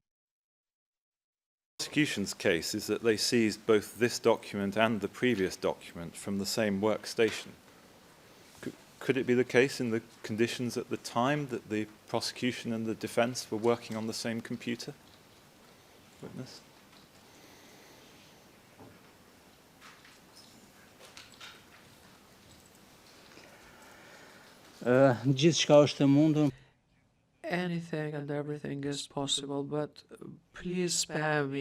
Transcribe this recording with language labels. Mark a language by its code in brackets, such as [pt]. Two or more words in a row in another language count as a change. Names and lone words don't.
[en] The prosecution's case is that they seized both this document and the previous document from the same workstation. Could it be the case in the conditions at the time that the prosecution and the defence were working on the same computer? Witness? [sq] Gjithçka është e mundur. [en] Anything and everything is possible, but please spare me.